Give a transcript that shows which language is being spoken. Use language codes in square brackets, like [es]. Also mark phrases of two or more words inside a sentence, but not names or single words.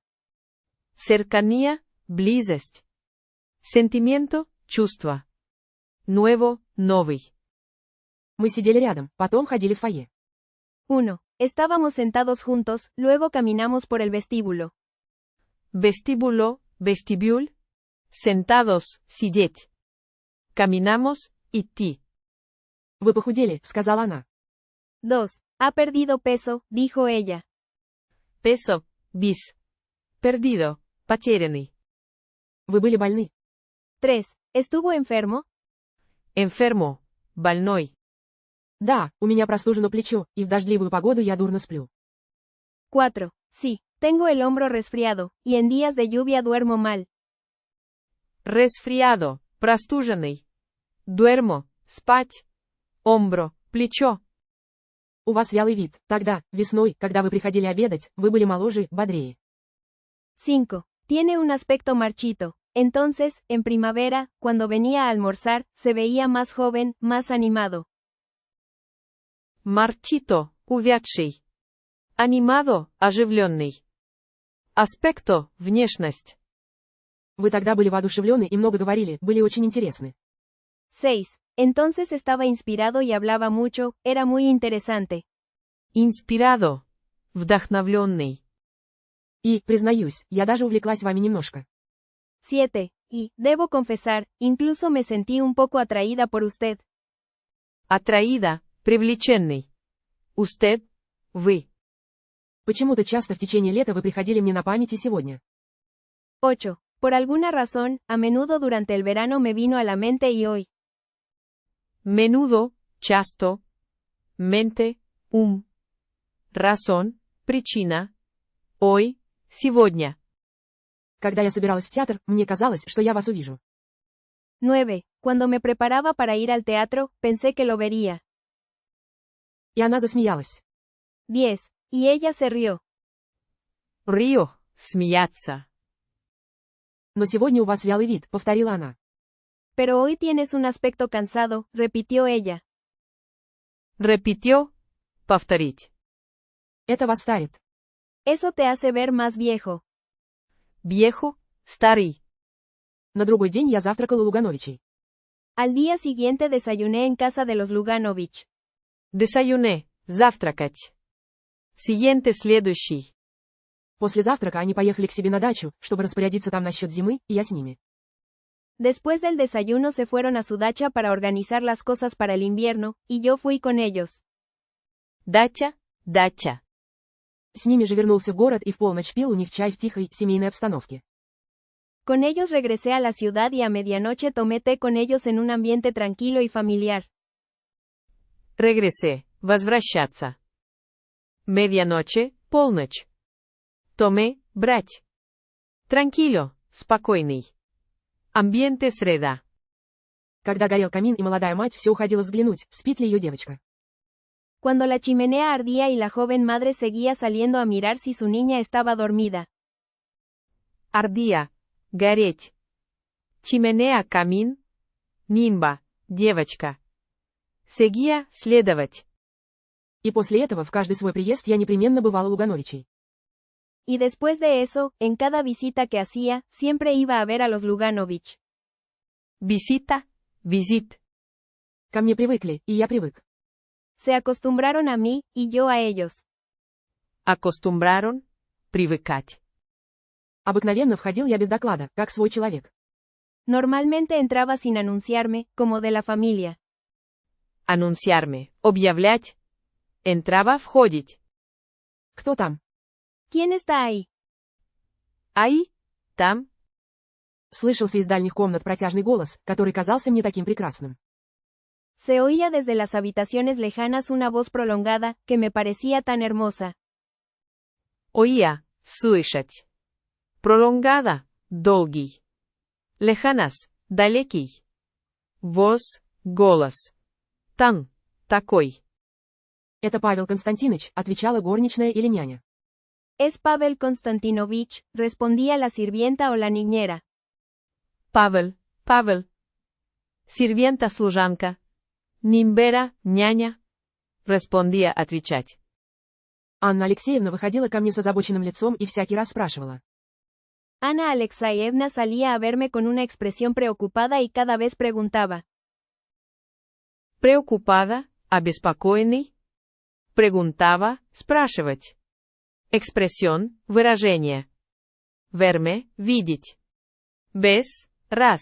[es] Cercanía, [ru] близость. Sentimiento, чувство. [es] Nuevo, новый. [ru] Мы сидели рядом, потом ходили в фойе. 1. [es] Estábamos sentados juntos, luego caminamos por el vestíbulo. Vestíbulo, vestibule. Sentados, [ru] сидеть. [es] Caminamos, идти. [ru] Вы похудели, сказала она. 2. [es] Ha perdido peso, dijo ella. Peso, bis. Perdido, [ru] потерянный. Вы были больны. 3. [es] ¿Estuvo enfermo? Enfermo, [ru] больной. Да, у меня простужено плечо, и в дождливую погоду я дурно сплю. 4. [es] Sí, tengo el hombro resfriado, y en días de lluvia duermo mal. Resfriado, [ru] простуженный. [es] Duermo, спать. Hombro, плечо. [ru] У вас вялый вид. Тогда, весной, когда вы приходили обедать, вы были моложе, бодрее. 5. [es] Tiene un aspecto marchito. Entonces, en primavera, cuando venía a almorzar, se veía más joven, más animado. Marchito, увядший. Animado, [ru] оживленный. Аспекто, внешность. Вы тогда были воодушевлены и много говорили, были очень интересны. 6. [es] Entonces estaba inspirado y hablaba mucho, era muy interesante. Inspirado, [ru] вдохновленный. И, признаюсь, я даже увлеклась вами немножко. 7. [es] Y, debo confesar, incluso me sentí un poco atraída por usted. Atraída, привлеченный. Usted, [ru] вы. Почему-то часто в течение лета вы приходили мне на память и сегодня. 8. [es] Por alguna razón, a menudo durante el verano me vino a la mente y hoy. Menudo, часто. Mente, Razón, причина. Hoy, [ru] сегодня. Когда я собиралась в театр, мне казалось, что я вас увижу. 9. [es] Cuando me preparaba para ir al teatro, pensé que lo vería. [ru] И она засмеялась. 10. [es] Y ella se rió. Río, [ru] смеяться. Но сегодня у вас вялый вид, повторила она. [es] Pero hoy tienes un aspecto cansado, repitió ella. Repitió, [ru] повторить. Это вас старит. [es] Eso te hace ver más viejo. Viejo, [ru] старый. На другой день я завтракала у Лугановичей. [es] Al día siguiente desayuné en casa de los Luganovich. Desayuné, [ru] завтракать. Siguiente, следующий. После завтрака они поехали к себе на дачу, чтобы распорядиться там насчет зимы, и я с ними. [es] Después del desayuno se fueron a su dacha para organizar las cosas para el invierno, y yo fui con ellos. [ru] Дача, дача. С ними же вернулся в город и в полночь пил у них чай в тихой, семейной обстановке. [es] Con ellos regresé a la ciudad y a medianoche tomé té con ellos en un ambiente tranquilo y familiar. Regresé, [ru] возвращаться. Medianoche, полночь. [es] Tomé, брать. Tranquilo, спокойный. Ambiente среда. [ru] Когда горел камин и молодая мать все уходила взглянуть, спит ли ее девочка. [es] Cuando la chimenea ardía y la joven madre seguía saliendo a mirar si su niña estaba dormida. Ardía, [ru] гореть. Chimenea, камин. Нимба, девочка. Seguía, следовать. И после этого в каждый свой приезд я непременно бывала у Лугановичей. [es] Y después de eso, en cada visita que hacía, siempre iba a ver a los Luganovich. Visita, visit. [ru] Ко мне привыкли, и я привык. [es] Se acostumbraron a mí, y yo a ellos. Acostumbraron, [ru] привыкать. Обыкновенно входил я без доклада, как свой человек. [es] Normalmente entraba sin anunciarme, como de la familia. Anunciarme, [ru] объявлять. Entraba, входить. Кто там? [es] ¿Quién está ahí? Ahí, [ru] там. Слышался из дальних комнат протяжный голос, который казался мне таким прекрасным. [es] Se oía desde las habitaciones lejanas una voz prolongada, que me parecía tan hermosa. Oía, [ru] слышать. Prolongada, долгий. [es] Lejanas, далекий. Voz, голос. Tan, такой. [ru] Это Павел Константинович, отвечала горничная или няня. [es] Es Pavel Konstantinovich, respondía la sirvienta o la niñera. [ru] Павел, Павел. Sirvienta-служанка. Нимбера, няня. Respondía отвечать. Анна Алексеевна выходила ко мне с озабоченным лицом и всякий раз спрашивала. [es] Ana Alexeyevna salía a verme con una expresión preocupada y cada vez preguntaba. Preocupada, обеспокоенный. Preguntaba, [ru] спрашивать. Expresión, выражение. [es] Verme, видеть. Ves, раз.